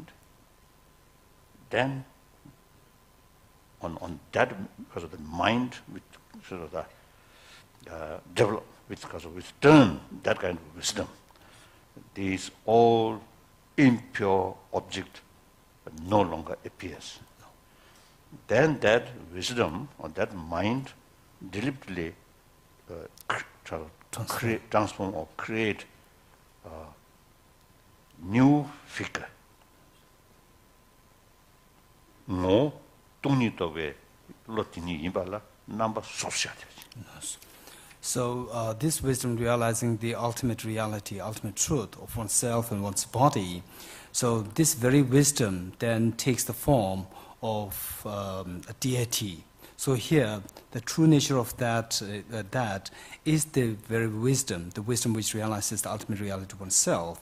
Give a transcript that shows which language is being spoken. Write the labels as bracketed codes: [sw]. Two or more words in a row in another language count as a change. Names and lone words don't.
[en] Then, on that, because of the mind, with sort of the develop, with turn that kind of wisdom, these all impure object no longer appears. Then that wisdom or that mind deliberately transform or create new figure. No, tungni lotini imbala number social. So this wisdom realizing the ultimate reality, ultimate truth of oneself and one's body, so this very wisdom then takes the form of a deity. So here, the true nature of that is the very wisdom, the wisdom which realizes the ultimate reality of oneself.